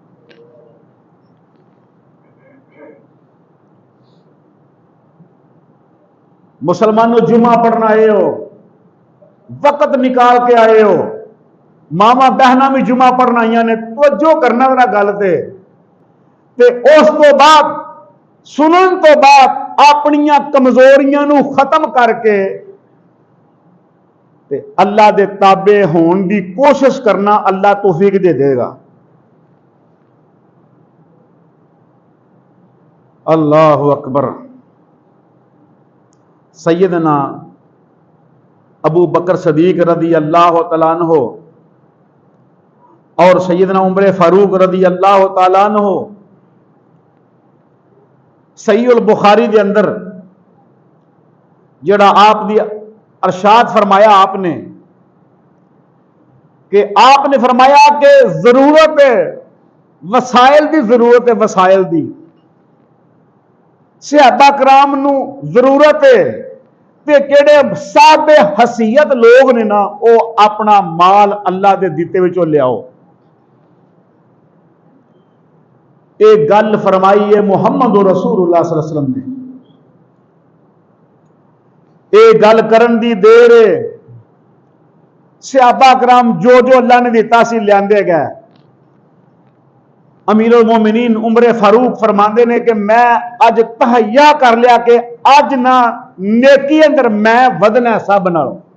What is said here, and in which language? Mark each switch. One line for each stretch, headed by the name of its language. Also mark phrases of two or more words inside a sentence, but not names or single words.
Punjabi: مسلمانو، جمعہ پڑھنا آئے ہو، وقت نکال کے آئے ہو، ماما بہنا بھی جمعہ پڑھنا آئی نے، توجہ کرنا میرا گل تے اس تو بعد سنن تو بعد اپنیاں کمزوریاں نوں ختم کر کے تے اللہ دے تابع ہونے کی کوشش کرنا.
Urdu: اللہ توفیق دے دے گا.
Arabic: الله أكبر.
Urdu: سیدنا ابو بکر صدیق
Arabic: رضي الله تعالى عنه
Urdu: اور سیدنا عمر فاروق
Arabic: رضي الله تعالى عنه
Urdu: صحیح البخاری کے اندر
Punjabi: جیہڑا آپ دی
Urdu: ارشاد فرمایا آپ نے کہ آپ نے فرمایا کہ ضرورت ہے وسائل کی، ضرورت ہے وسائل کی.
Punjabi: صحابہ کرام نوں ضرورت ہے تے کیہڑے صاحب حیثیت لوگ نے نا وہ اپنا مال اللہ دے دتے وچوں لیاؤ.
Urdu: یہ گل فرمائی ہے محمد رسول اللہ
Arabic: صلى الله عليه وسلم
Urdu: نے.
Punjabi: یہ گل کرن دی دیر ہے صحابہ کرام جو جو اللہ نے دتا سی لیاندے گئے. امیر المومنین عمر فاروق فرماتے نے کہ میں اج تہیہ کر لیا کہ اج نا نیکی اندر میں ودھنا سب نالوں.